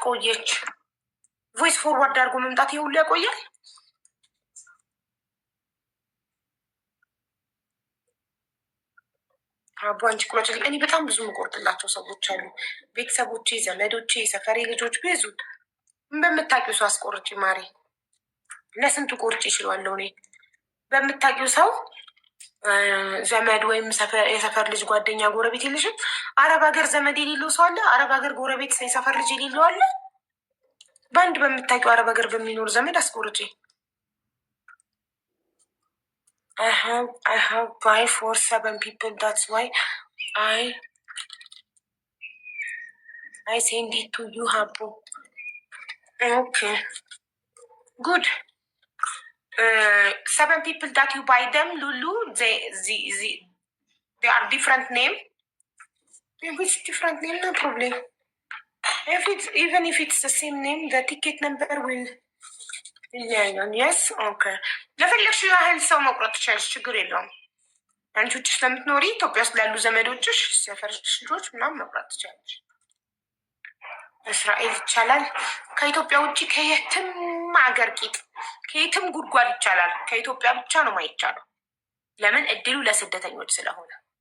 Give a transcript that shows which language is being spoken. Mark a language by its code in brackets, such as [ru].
[am] ቆየች። ቮይስ ፎርዋርድ አድርጎ መምጣት ይሁሉ ያቆያል። አቦ አንቺ ቁረጭልኝ። እኔ በጣም ብዙ የምቆርጥላቸው ሰዎች አሉ፣ ቤተሰቦቼ፣ ዘመዶቼ፣ የሰፈሬ ልጆች ብዙ። በምታውቂው ሰው አስቆርጪ ማሬ። ለስንቱ ቆርጭ ይችላለሁ እኔ። በምታውቂው ሰው ዘመድ ወይም የሰፈር ልጅ፣ ጓደኛ፣ ጎረቤት የለሽም? አረብ ሀገር ዘመድ የሌለው ሰው አለ? አረብ ሀገር ጎረቤት፣ የሰፈር ልጅ የሌለው አለ? በአንድ በምታውቂው አረብ ሀገር በሚኖር ዘመድ አስቆርጪ። [en] I have buy for 7 people. That's why I send it to you, Habu. Okay. Good. 7 people that you buy them, Lulu, they are different name. Which different name? No problem. Even if it's the same name, the ticket number will [am] ይለያያል። የስ ኦኬ። ለፈለግሽው ያህል ሰው መቁረጥ ትችላለሽ፣ ችግር የለውም። አንቺ ውጭ ስለምትኖሪ ኢትዮጵያ ውስጥ ላሉ ዘመዶችሽ፣ ሰፈርሽ ልጆች ምናምን መቁረጥ ትችላለሽ። እስራኤል ይቻላል። ከኢትዮጵያ ውጭ ከየትም ሀገር ቂጥ፣ ከየትም ጉድጓድ ይቻላል። ከኢትዮጵያ ብቻ ነው ማይቻለው። ለምን? እድሉ ለስደተኞች ስለሆነ።